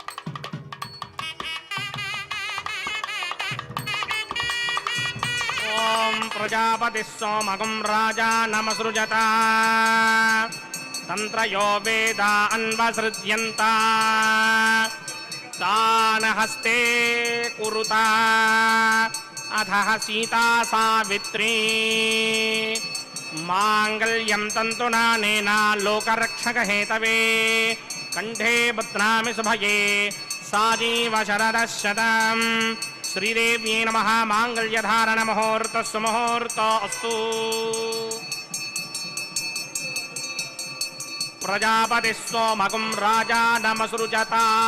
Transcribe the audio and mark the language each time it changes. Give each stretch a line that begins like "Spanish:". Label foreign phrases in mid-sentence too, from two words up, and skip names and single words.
Sanskrit: ॐ प्रजापतिः सोमं राजानमसृजत ततस्त्रयो वेदा अन्वसृज्यन्त तान्हस्ते कुरुत अथ सीता सावित्री माङ्गल्यं तन्तुनानेन लोकरक्षकहेतवे कण्ठे बध्नामि शुभये साजीव शरदः शतम् श्रीदेव्यै नमः माङ्गल्यधारणमुहूर्तस्सु मुहूर्तो अस्तु प्रजापतिः सोमगुं राजानमसृजता